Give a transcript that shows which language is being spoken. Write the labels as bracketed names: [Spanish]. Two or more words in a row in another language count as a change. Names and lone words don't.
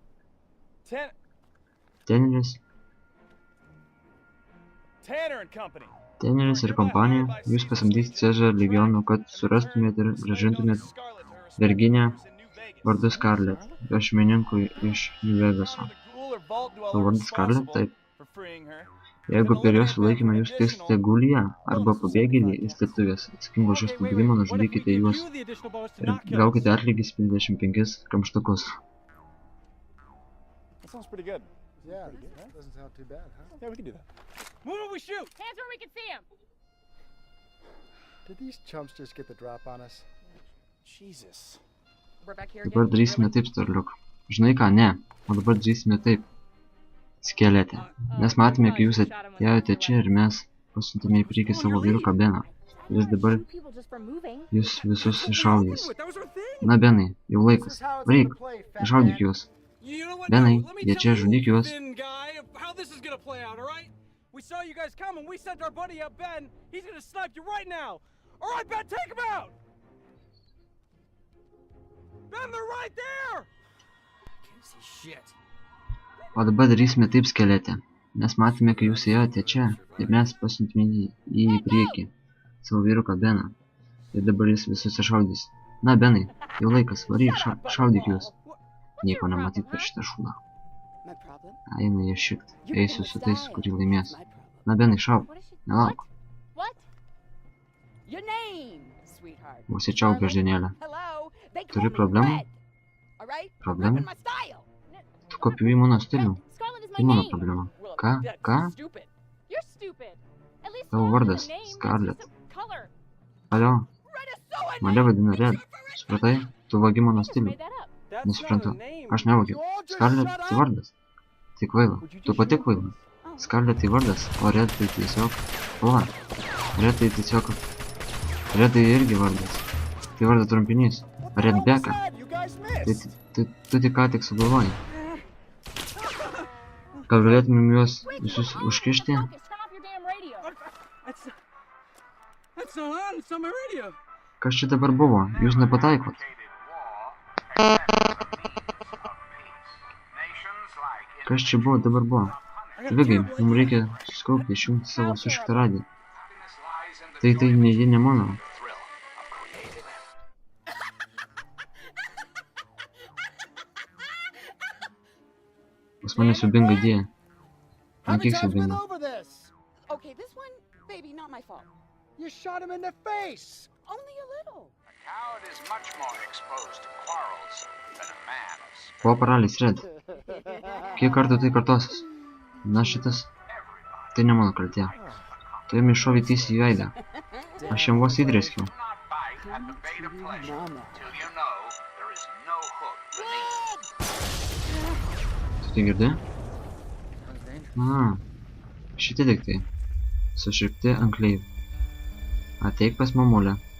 [Lithuanian] Teneris ir kompanija, jūs pasamdys Cezar legionų, kad surastumėte ir grąžintumėte verginę vardu Scarlett, jo šeimininkui iš New Vegaso. O vardu Scarlett? Taip. Jeigu per jos sulaikymą jūs tiksite guliją arba pabėgėlį į slėptuvės atsakingų už jos pabėgimą, nužudykite juos ir gaukite atlygis 55 kamštukus. [English] Sounds pretty good. Yeah, doesn't sound too bad, huh? Yeah, we can do that. Move it, we shoot! Hands where we can see him! Did these chumps just get the drop on us? Jesus. We're back here [Lithuanian] Dabar [English] again. [Lithuanian] darysime taip, Storliuk. Žinai ką, ne. O dabar darysime taip. Skeletė. Mes matėme, kai jūs atėjote čia ir mes pasiuntėme į priekį savo vyruką Beną. Jis dabar jūs visus iššaudys. Na, Benai, jau laikas. Varyk, iššaudyk juos. Benai, jie čia, žudyk juos. [English] We saw you guys come and we sent our buddy out, Ben. He's gonna snipe you right now. All right, Ben, take him out. Ben, they're right there. Can't see shit. [Lithuanian] O dabar darysime taip, Skeletė. Mes matėme, kai jūs ėjote čia ir mes pasiuntėme jį į priekį. Savo vyruką Beną. Ir dabar jis visus iššaudys. Na, Benai, jau laikas, varyk, šaudyk juos. Nieko nematyt per šitą šūdą. Eina jie šikt. Eisiu su tais, kurį laimės. Na, Benai, šauk. Nelauk. [English] Your name, sweetheart. [Lithuanian] Užsičiauk, beždžionėlė. [English] Hello. They [Lithuanian] Turi [English] call me [Lithuanian] problemų? [English] Red. All right? [Lithuanian] Problemų? [English] Repping my style. [Lithuanian] Tu kopijuoji mano stilių. [English] Scarlet is [Lithuanian] Tai [English] my [Lithuanian] mano [English] name. [Lithuanian] problema. [English] Well, [Lithuanian] Ką? [English] that's [Lithuanian] Ką? [English] stupid. You're stupid. At least [Lithuanian] Tavo [English] Scarlet [Lithuanian] vardas [English] is a name. That's [Lithuanian] Scarlet. [English] just a color. [Lithuanian] Alio, [English] Red is so a [Lithuanian] mane [English] name. [Lithuanian] vadina Red. Supratai? Tu vagi mano [English] I just [Lithuanian] stilių. [English] made that up. That's not [Lithuanian] Nesuprantu. [English] a name. [Lithuanian] Aš nevogiu. Scarlet tai vardas. Tai kvaila. Tu pati kvaila. [English] Oh. [Lithuanian] Scarlet tai vardas, o Red tai tiesiog... Pala. Red tai tiesiog... Red tai irgi vardas. Tai vardas trumpinys. Redbeka. [English] You guys [Lithuanian] Tai [English] missed. [Lithuanian] tu tik ką tik sugalvojai. Gal galėtumėm juos visus užkišti? [English] Focus. Turn off your damn radio. That's not on. It's on my radio. [Lithuanian] Kas čia dabar buvo? Jūs nepataikot. Kas čia buvo dabar buvo? Vigai, mums reikia suskaupti, išjungti savo sušiktą radiją. Tai ne mano. Pas mane siubinga idėja. [English] How [Lithuanian] Ant [English] many [Lithuanian] kiek [English] times been [Lithuanian] siubinga. [English] over this? Okay, this one, baby, not my fault. You shot him in the face. Only a little. Coward is much more exposed to quarrels than a man of spirit. [Lithuanian] Po paralis, Red. Kiek kartų tai kartosis? Na šitas. Tai ne mano kaltė. Tu jam iššovė tiesiai į veidą. Aš jam vos įdrėskiau. [English] Do not bite at the bait of pleasure till you know there is no hook beneath. [Lithuanian] Tu tai girdi? Šitie daiktai. Suširpti ant kleivių. Ateik pas mamulę.